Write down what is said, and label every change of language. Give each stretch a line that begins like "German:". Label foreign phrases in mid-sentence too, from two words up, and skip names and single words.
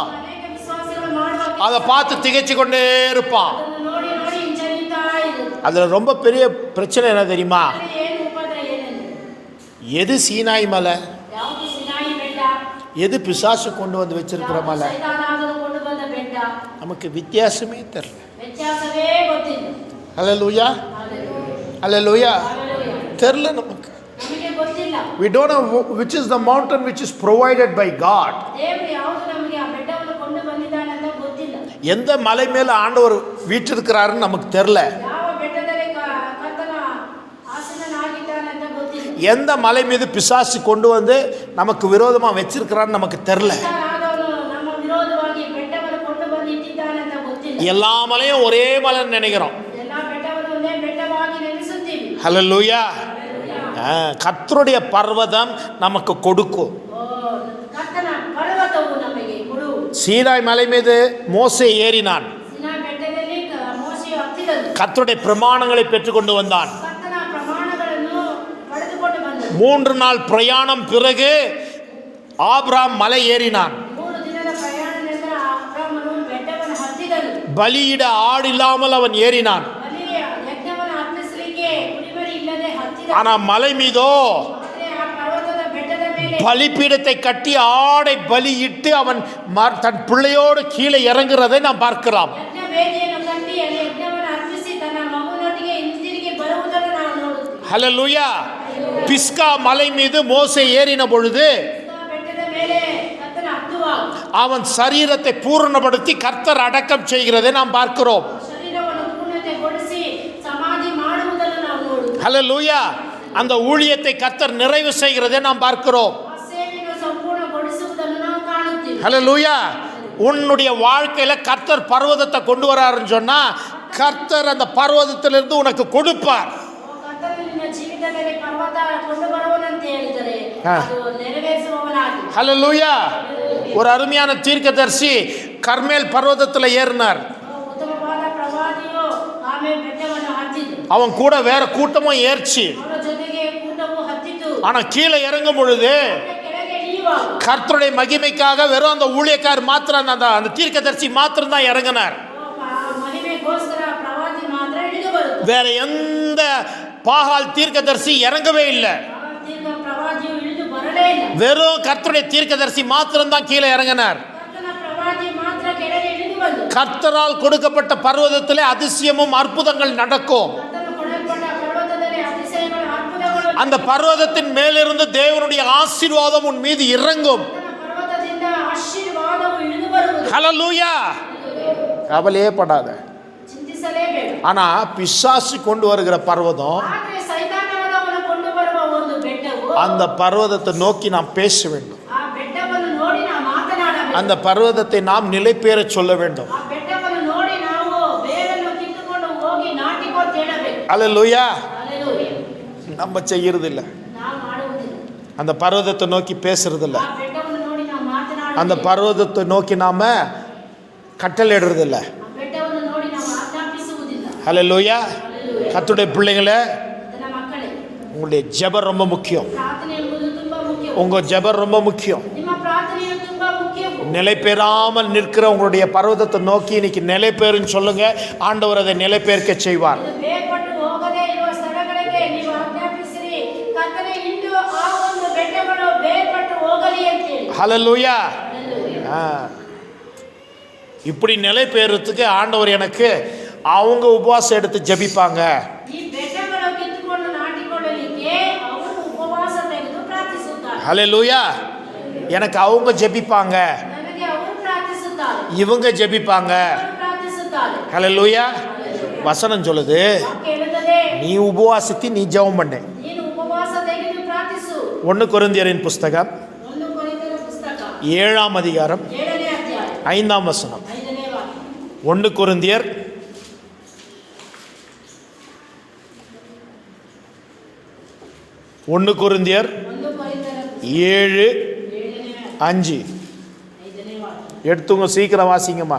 Tamil: அதை பார்த்து திகைச்சு கொண்டே இருப்பான். அதுல ரொம்ப பெரிய பிரச்சனை என்ன தெரியுமா? எது சீனாய் மலை, எது பிசாசு கொண்டு வந்து வச்சிருக்கிற மலை? நமக்கு வித்தியாசமே தெரியல.
Kannada: ವ್ಯತ್ಯಾಸವೇ ಗೊತ್ತಿಲ್ಲ.
Tamil: ஹல்லேலூயா, ஹல்லேலூயா. தெரியல நமக்கு.
Kannada: ನಮಗೆ ಗೊತ್ತಿಲ್ಲ.
English: We don't know which is the mountain which is provided by God.
Kannada: ದೇವರು ಯಾವುದು ನಮಗೆ ಆ ಬೆಟ್ಟವನ್ನು ಕೊಂಡು ಬಂದಿದ್ದಾನೆ ಅಂತ ಗೊತ್ತಿಲ್ಲ.
Tamil: எந்த மலை மேல ஆண்டவர் வீற்றிருக்கிறாருன்னு நமக்கு தெரியல.
Kannada: ಯಾವ ಬೆಟ್ಟದಲ್ಲಿ ಕರ್ತನ ಆಸೀನನಾಗಿದ್ದಾನೆ ಅಂತ ಗೊತ್ತಿಲ್ಲ.
Tamil: எந்த மலை மீது பிசாசு கொண்டு வந்து நமக்கு விரோதமா வச்சிருக்கிறான்னு நமக்கு தெரியல.
Kannada: ನಮ್ಮ ವಿರೋಧವಾಗಿ ಬೆಟ್ಟವನ್ನು ಕೊಂಡು ಬಂದು ಇಟ್ಟಿದ್ದಾನೆ ಅಂತ ಗೊತ್ತಿಲ್ಲ.
Tamil: எல்லா மலையும் ஒரே மலைன்னு நினைக்கிறோம்.
Kannada: ಎಲ್ಲಾ ಬೆಟ್ಟವನ್ನು ಒಂದೇ ಬೆಟ್ಟವಾಗಿ ನೆನೆಸುತ್ತೀವಿ.
Tamil: ஹல்லேலூயா. கர்த்தருடைய பர்வதம் நமக்கு கொடுக்கும்.
Kannada: ಕರ್ತನ ಪರ್ವತವು ನಮಗೆ ಕೊಡು.
Tamil: சீனாய் மலை மீது மோசே ஏறினான்.
Kannada: ಸೀನಾಯಿ ಬೆಟ್ಟದಲ್ಲಿ ಮೋಶೆ ಹತ್ತಿದನು.
Tamil: கர்த்தருடைய பிரமாணங்களை பெற்றுக்கொண்டு வந்தான்.
Kannada: ಕರ್ತನ ಪ್ರಮಾಣಗಳನ್ನು ಪಡೆದುಕೊಂಡು ಬಂದನು.
Tamil: 3 நாள் பிரயாணம் பிறகு ஆபிரகாம் மலை ஏறினான்.
Kannada: 3 ದಿನದ ಪ್ರಯಾಣ ನಂತರ ಅಬ್ರಹಾಮನು ಬೆಟ್ಟವನ್ನು ಹತ್ತಿದನು.
Tamil: பலியிட ஆடு இல்லாமல் அவன் ஏறினான்.
Kannada: ಬಲಿಯ ಯಜ್ಞವನ್ನು ಅರ್ಪಿಸಲಿಕ್ಕೆ ಕುರಿಮರಿ ಇಲ್ಲದೆ ಹತ್ತಿದ.
Tamil: ஆனா மலை மீதோ
Kannada: ಆದರೆ ಆ ಪರ್ವತದ ಬೆಟ್ಟದ ಮೇಲೆ
Tamil: பலிபீடத்தை கட்டி ஆடை பலியிட்டு அவன் தன் பிள்ளையோடு கீழே இறங்குறதை நாம் பார்க்கலாம்.
Kannada: ಯಜ್ಞ ವೇದಿಯನ್ನು ಕಟ್ಟಿ ಅಲ್ಲಿ ಯಜ್ಞವನ್ನು ಅರ್ಪಿಸಿ ತನ್ನ ಮಗುನೊಟ್ಟಿಗೆ ಹಿಂದಿರುಗಿ ಬರುವುದನ್ನು ನಾವು ನೋಡುತ್ತೇವೆ.
Tamil: ஹல்லேலூயா. பிஸ்கா மலை மீது மோசே ஏறின பொழுது
Kannada: ಬೆಟ್ಟದ ಮೇಲೆ ಕರ್ತನ ಹತ್ತುವಾಗ
Tamil: அவன் சரீரத்தை பூரணப்படுத்தி கர்த்தர் அடக்கம் செய்கிறதை நாம் பார்க்கிறோம்.
Kannada: ಶರೀರವನ್ನು ಪೂರ್ಣತೆಗೊಳಿಸಿ ಸಮಾಧಿ ಮಾಡುವುದನ್ನು ನಾವು ನೋಡುತ್ತೇವೆ.
Tamil: ஹல்லேலூயா. அந்த ஊழியத்தை கர்த்தர் நிறைவு செய்கிறதை நாம் பார்க்கிறோம்.
Kannada: ಆ ಸೇವೆಯನ್ನು ಸಂಪೂರ್ಣಗೊಳಿಸುವುದನ್ನು ನಾವು ಕಾಣುತ್ತೇವೆ.
Tamil: ஹல்லேலூயா. உன்னுடைய வாழ்க்கையில கர்த்தர் பர்வதத்தை கொண்டு வராருன்னு சொன்னா கர்த்தர் அந்த பர்வதத்திலிருந்து உனக்கு கொடுப்பார்.
Kannada: ಕರ್ತನು ನಿನ್ನ ಜೀವಿತದಲ್ಲಿ ಪರ್ವತ ಕೊಂಡು ಬರುವನಂತ ಹೇಳಿದರೆ ಅದು ನೆರವೇರಿಸುವವನಾಗಿ.
Tamil: ஹல்லேலூயா. ஒரு அருமையான தீர்க்கதரிசி கர்மேல் பர்வதத்தில் ஏறினார்.
Kannada: ಉತ್ತಮವಾದ ಪ್ರವಾದಿಯು ಆಮೇಲೆ ಬೆಟ್ಟವನ್ನು ಹತ್ತಿದ್ದು.
Tamil: அவன் கூட வேற கூட்டமும் ஏறிச்சு.
Kannada: ಅವರ ಜೊತೆಗೆ ಕೂಟವು ಹತ್ತಿತು.
Tamil: ஆனா கீழே இறங்கும் பொழுது
Kannada: ಕೆಳಗೆ ಇಳಿಯುವಾಗ
Tamil: கர்த்தருடைய மகிமைக்காக வெறும் அந்த ஊழியக்கார் மாத்திரம் அந்த தீர்க்கதரிசி மாத்திரம் தான் இறங்கினார்.
Kannada: ಮಹಿಮೆಗೋಸ್ಕರ ಪ್ರವಾದಿ ಮಾತ್ರ ಇಳಿದು ಬರುತ್ತದೆ.
Tamil: வேற எந்த பாகால் தீர்க்கதரிசி இறங்கவே இல்லை.
Kannada: ಪ್ರವಾದಿಯು ಇಳಿದು ಬರಲೇ ಇಲ್ಲ.
Tamil: வெறும் கர்த்தருடைய தீர்க்கதரிசி மாத்திரம் தான் கீழே இறங்கினார்.
Kannada: ಕರ್ತನ ಪ್ರವಾದಿ ಮಾತ್ರ ಕೆಳಗೆ ಇಳಿದು ಬಂದು
Tamil: கர்த்தரால் கொடுக்கப்பட்ட பர்வதத்திலே அதிசயமும் அற்புதங்கள் நடக்கும்.
Kannada: ಕರ್ತನು ಕೊಡಲ್ಪಟ್ಟ ಪರ್ವತದಲ್ಲಿ ಅತಿಶಯಗಳು ಅದ್ಭುತಗಳು.
Tamil: அந்த பர்வதத்தின் மேலிருந்து தேவனுடைய ஆசீர்வாதம் உன் மீது இறங்கும்.
Kannada: ಕರ್ತನ ಪರ್ವತದಿಂದ ಆಶೀರ್ವಾದವು ಇಳಿದು ಬರುವುದು.
Tamil: ஹல்லேலூயா. கவலையே படாத.
Kannada: ಚಿಂತಿಸಲೇಬೇಡ.
Tamil: ஆனா பிசாசு கொண்டு வருகிற பர்வதம்,
Kannada: ಆದರೆ ಸೈತಾನವನು ಕೊಂಡು ಬರುವ ಒಂದು ಬೆಟ್ಟವು
Tamil: அந்த பர்வதத்தை நோக்கி நாம் பேச வேண்டும்.
Kannada: ಆ ಬೆಟ್ಟವನ್ನು ನೋಡಿ ನಾವು ಮಾತನಾಡಬೇಕು.
Tamil: அந்த பர்வதத்தை நாம் நிலைபெற சொல்ல வேண்டும்.
Kannada: ಆ ಬೆಟ್ಟವನ್ನು ನೋಡಿ ನಾವು ಬೇರನ್ನು ಕಿತ್ತುಕೊಂಡು ಹೋಗಿ ನಾಟಿಕೊಂಡು ಹೇಳಬೇಕು.
Tamil: ஹல்லேலூயா.
Kannada: ಹಲ್ಲೆಲೂಯಾ.
Tamil: நம்ம செய்யறது இல்ல.
Kannada: ನಾವು ಮಾಡುವುದಿಲ್ಲ.
Tamil: அந்த பர்வதத்தை நோக்கி பேசுறது இல்ல.
Kannada: ಆ ಬೆಟ್ಟವನ್ನು ನೋಡಿ ನಾವು ಮಾತನಾಡುವುದಿಲ್ಲ.
Tamil: அந்த பர்வதத்தை நோக்கி நாம கட்டளையிடுறது இல்ல.
Kannada: ಆ ಬೆಟ್ಟವನ್ನು ನೋಡಿ ನಾವು ಆಜ್ಞಾಪಿಸುವುದಿಲ್ಲ.
Tamil: ஹல்லேலூயா. கர்த்தருடைய பிள்ளைகளே,
Kannada: ನನ್ನ ಮಕ್ಕಳೇ,
Tamil: உங்களுடைய ஜெபம் ரொம்ப முக்கியம்.
Kannada: ಪ್ರಾರ್ಥನೆ ಎಂಬುದು ತುಂಬಾ ಮುಖ್ಯ.
Tamil: உங்க ஜெபம் ரொம்ப முக்கியம்.
Kannada: ನಿಮ್ಮ ಪ್ರಾರ್ಥನೆಯು ತುಂಬಾ ಮುಖ್ಯವು.
Tamil: நிலை பெறாமல் நிற்கிற உங்களுடைய பர்வதத்தை நோக்கி இன்னைக்கு நிலை பெறுன்னு சொல்லுங்க. ஆண்டவர் அதை நிலை பெயர்க்க செய்வார்.
Kannada: ಇದು ಬೇರ್ಪಟ್ಟು ಹೋಗದೇ ಇರುವ ಸ್ಥಳಗಳಿಗೆ ನೀವು ಆಜ್ಞಾಪಿಸಿರಿ. ಕರ್ತನೆ ಇಂದು ಆ ಒಂದು ಬೆಟ್ಟಗಳು ಬೇರ್ಪಟ್ಟು ಹೋಗಲಿ ಅಂತ ಹೇಳಿ.
Tamil: ஹல்லேலூயா. இப்படி நிலை பெயர்றதுக்கு ஆண்டவர் எனக்கு அவங்க உபவாசம் எடுத்து ஜெபிப்பாங்க.
Kannada: ಈ ಬೆಟ್ಟಗಳು ಕಿತ್ತುಕೊಂಡು ನಾಟಿಕೊಳ್ಳಲಿಕ್ಕೆ ಅವರು ಉಪವಾಸ ತೆಗೆದು ಪ್ರಾರ್ಥಿಸುತ್ತಾರೆ.
Tamil: ஹல்லேலூயா. எனக்கு அவங்க ஜெபிப்பாங்க,
Kannada: ನನಗೆ ಅವರು ಪ್ರಾರ್ಥಿಸುತ್ತಾರೆ,
Tamil: இவங்க ஜெபிப்பாங்க.
Kannada: ಅವರು ಪ್ರಾರ್ಥಿಸುತ್ತಾರೆ.
Tamil: ஹல்லேலூயா. வசனம் சொல்லுது,
Kannada: ವಾಕ್ಯ ಹೇಳುತ್ತದೆ,
Tamil: நீ உபவாசித்து நீ ஜெபம் பண்ணு.
Kannada: ನೀನು ಉಪವಾಸ ತೆಗೆದು ಪ್ರಾರ್ಥಿಸು.
Tamil: 1 கொரிந்தியரின் புஸ்தகம்
Kannada: 1 ಕೊರಿಂಥರ ಪುಸ್ತಕ
Tamil: 7ஆம் அதிகாரம்
Kannada: 7ನೇ ಅಧ್ಯಾಯ
Tamil: 5ஆம் வசனம்.
Kannada: 5ನೇ ವಾಕ್ಯ.
Tamil: 1 கொரிந்தியர் 1 கொரிந்தியர்
Kannada: 1 ಕೊರಿಂಥರ
Tamil: 7:5.
Kannada: 5ನೇ ವಾಕ್ಯ.
Tamil: எடுத்துங்க, சீக்கிரம் வாசிங்கம்மா.